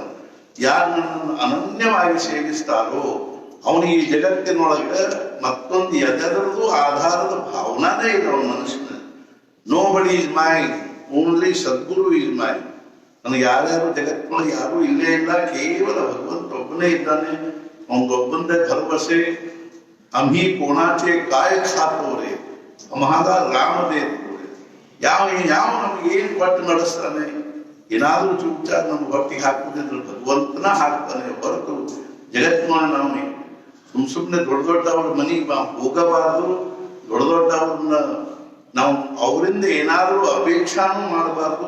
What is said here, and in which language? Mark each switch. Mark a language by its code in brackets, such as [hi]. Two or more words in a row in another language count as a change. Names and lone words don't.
[kn] ಯಾರು ನನ್ನನ್ನು ಅನನ್ಯವಾಗಿ ಸೇವಿಸ್ತಾರೋ ಅವನಿಗೆ ಈ ಜಗತ್ತಿನೊಳಗೆ ಮತ್ತೊಂದು ಎದರದು ಆಧಾರದ ಭಾವನಾನೇ ಇದೆ ಅವನ ಮನಸ್ಸಿನಲ್ಲಿ. [en] Nobody is mine, only Sadguru is mine. [kn] ನನಗೆ ಯಾರ್ಯಾರು ಜಗತ್ತಿನೊಳಗೆ ಯಾರೂ ಇಲ್ಲೇ ಇಲ್ಲ, ಕೇವಲ ಭಗವಂತ ಒಬ್ಬನೇ ಇದ್ದಾನೆ. ಅವನೊಬ್ಬಂದೇ ಭರವಸೆ. [mr] आम्ही कोणाचे काय खातोरे आम्हाला राम देतोरे. [kn] ಯಾವ ನಮ್ಗೆ ಏನ್ ಕೊಟ್ಟು ನಡೆಸ್ತಾನೆ? ಏನಾದ್ರೂ ಚುಪ್ಚಾರ ನಮ್ಮ ಹೊಟ್ಟಿಗೆ ಹಾಕುದಿದ್ರೆ ಭಗವಂತನ ಹಾಕ್ತಾನೆ ಹೊರತು ಜಗತ್ತಿನೊಳಗೆ ನಾವು ಸುಮ್ಮನೆ ದೊಡ್ಡವ್ರ ಮನೆಗೆ ಹೋಗಬಾರ್ದು. ದೊಡ್ಡವ್ರನ್ನ ನಾವು ಅವರಿಂದ ಏನಾದ್ರೂ ಅಪೇಕ್ಷಾನು ಮಾಡಬಾರ್ದು.